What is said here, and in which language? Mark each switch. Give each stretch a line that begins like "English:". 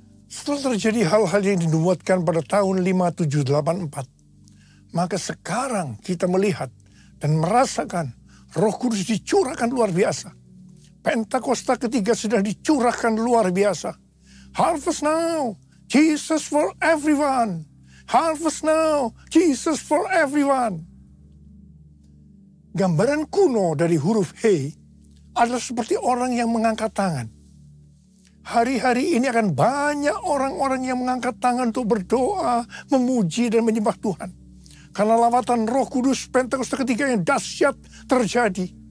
Indonesian: Setelah terjadi hal-hal yang dinubuatkan pada tahun 5784, maka sekarang kita melihat dan merasakan Roh Kudus dicurahkan luar biasa. Pentakosta ketiga sudah dicurahkan luar biasa.
English: Harvest now, Jesus for everyone. Harvest now, Jesus for everyone.
Indonesian: Gambaran kuno dari huruf He adalah seperti orang yang mengangkat tangan. Hari-hari ini akan banyak orang-orang yang mengangkat tangan untuk berdoa, memuji dan menyembah Tuhan. Karena lawatan Roh Kudus Pentakosta ketiga yang dahsyat terjadi.